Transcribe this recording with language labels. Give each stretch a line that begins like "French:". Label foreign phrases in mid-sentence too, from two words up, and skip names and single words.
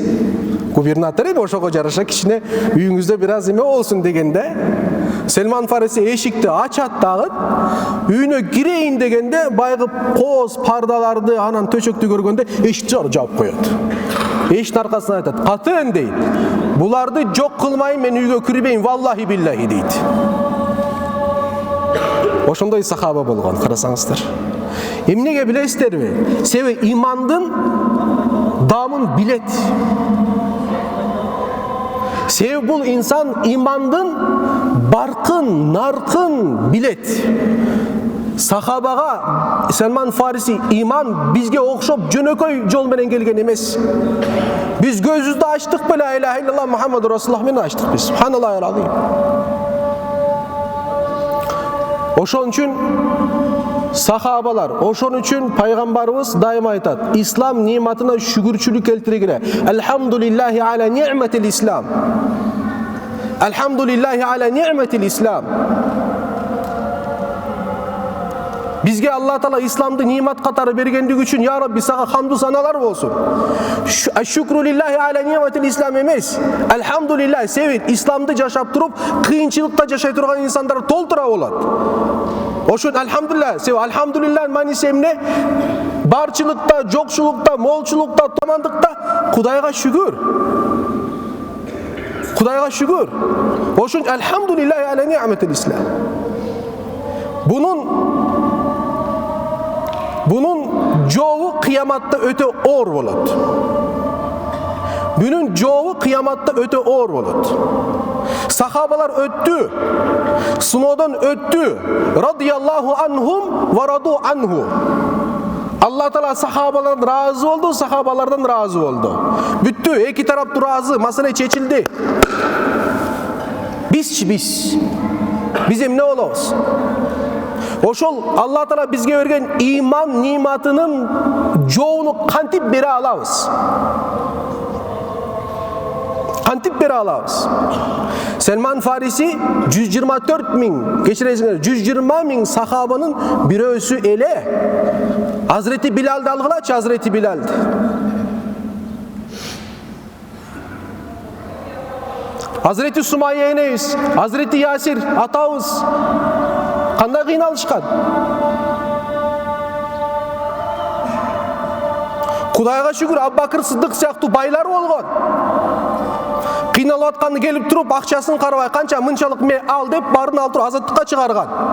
Kyrgyz: Губернатор ошого жараша кичине үйүңүздө бираз эме болсун дегенде, Салман Фариси эшикти ачат дагы, үйүнө кирейин дегенде байгы коз пардаларды анан төшөктү көргөндө эшикти жаап коет. Эшиктин аркасынан айтат: "Катын" дейт. "Буларды жок кылмайын, мен үйгө кирбейин,
Arabic: والله بالله" дейт.
Kyrgyz: Ошондой сахаба болгон, карасаңыздар. Эмнеге билесиздерби? Себеби имандын дамын билет. Себеби бул инсан имандын баркын, наркын билет. Сахабага Салман Фариси иман бизге окшоп жөнөкөй жол менен келген эмес. Биз көзүбүздү ачтык беле,
Arabic: لا إله إلا الله محمد رسول الله
Kyrgyz: менен ачтык биз.
Arabic: سبحان الله العظيم.
Kyrgyz: Ошон үчүн сахабалар, ошон үчүн пайгамбарыбыз дайыма айтат: "Ислам нематына шүгүрчүлүк келтиргиле.
Arabic: الحمد لله على نعمة الإسلام. الحمد لله على نعمة الإسلام."
Kyrgyz: Бизге Алла Таала исламды нимат катары бергендиги үчүн
Arabic: يا رب
Kyrgyz: сага хамду саналар болсун.
Arabic: الشكر لله على نعمة الإسلام эмес.
Kyrgyz: Алхамдулиллах, себеп исламды жашап туруп, кыйынчылыкта жашай турган инсандар толтура болот. Ошон алхамдулиллах, себеп алхамдулиллах мааниси эмне? Барчылыкта, жокчулукта, молчулукта, тамандыкта Кудайга шүгүр. Кудайга шүгүр. Ошон
Arabic: الحمد لله على نعمة الإسلام.
Kyrgyz: Bunun жообу кыяматта өтө оор болот. Bunun жообу кыяматта өтө оор болот. Сахабалар өттү, сыноодон өттү.
Arabic: رضي الله عنهم ورضوا عنه.
Kyrgyz: Алла Таала сахабалардан разы болду, сахабалардан разы болду. Бүттү, эки тараптуу разы, маселе чечилди. Биз эмне болобуз? Ошол Алла Таала бизге берген иман ниматынын жообуну кантип бере алабыз? Кантип бере алабыз? Салман Фариси 124 миң, кечиресиңер, 120 миң сахабанын бирөөсү эле. Hazreti Bilal'ды алгылачы, Hazreti Bilal'ды. Hazreti Sumayya enemiz, Hazreti Yasir atабыз кандай кыйналышкан? Кудайга шүгүр, Аббакыр Сыддык сыяктуу байлар болгон. Кыйналып атканды келип туруп, акчасын карабай, канча мынчалык ме ал деп барын алып туруп азаттыкка чыгарган.